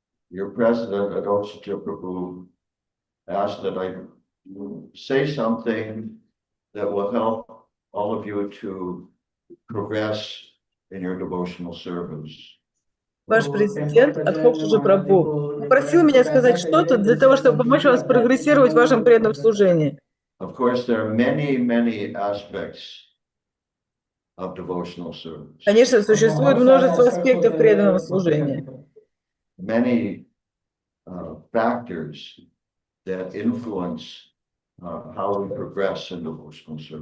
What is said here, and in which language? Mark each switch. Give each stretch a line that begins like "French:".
English: Your president, Adolfo Prabhu, asked that I say something that will help all of you to progress in your devotional service.
Russian: Ваш президент, Адхокшаджи Прабху, попросил меня сказать что-то для того, чтобы помочь вам спрогрессировать в вашем преданном служении.
English: Of course, there are many aspects of devotional service.
Russian: Конечно, существует множество аспектов преданного служения.
English: Many factors that influence how we progress in devotional service.